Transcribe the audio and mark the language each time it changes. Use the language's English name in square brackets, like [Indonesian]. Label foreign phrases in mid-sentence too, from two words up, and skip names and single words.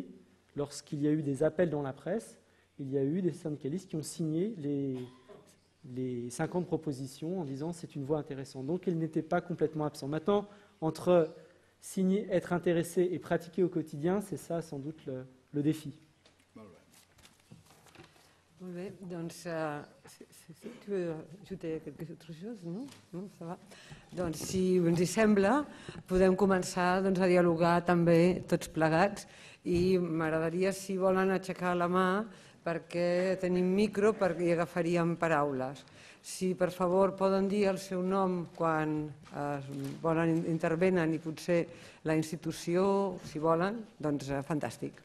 [French] Lorsqu'il y a eu des appels dans la presse, il y a eu des syndicalistes qui ont signé les 50 propositions en disant c'est une voie intéressante. Donc ils n'étaient pas complètement absents. Maintenant, entre signer, être intéressé et pratiquer au quotidien, c'est ça sans doute le défi. [Catalan] Molt bé, doncs, [French] tu veux ajouter quelque chose, [Catalan] no? No? [French] Ça va? [Catalan] Doncs, si ens hi sembla, podem començar doncs, a dialogar també tots plegats, i m'agradaria, si volen, aixecar la mà, perquè tenim micro i agafaríem paraules. Si, per favor, poden dir el seu nom quan intervenen i potser la institució, si volen, doncs fantàstic.